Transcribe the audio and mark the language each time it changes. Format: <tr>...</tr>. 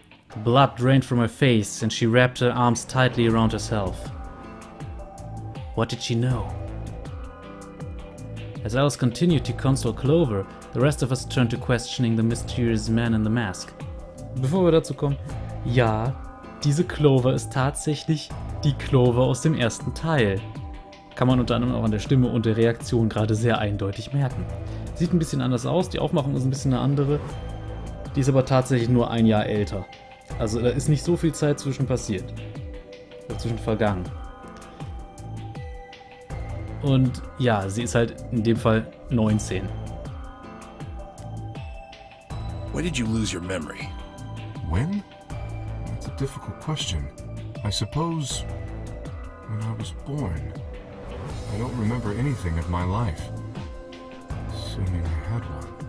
<en>The blood drained from her face, and she wrapped her arms tightly around herself. What did she know? As Alice continued to console Clover, the rest of us turned to questioning the mysterious man in the mask.</en> <de>Bevor wir dazu kommen, ja, diese Clover ist tatsächlich die Clover aus dem ersten Teil. Kann man unter anderem auch an der Stimme und der Reaktion gerade sehr eindeutig merken. Sieht ein bisschen anders aus, die Aufmachung ist ein bisschen eine andere. Die ist aber tatsächlich nur ein Jahr älter. Also da ist nicht so viel Zeit zwischen passiert. Dazwischen vergangen. Und ja, sie ist halt in dem Fall 19.</de> <en>When did you lose your memory? When? That's a difficult question. I suppose when I was born. I don't remember anything of my life. Assuming I had one.</en>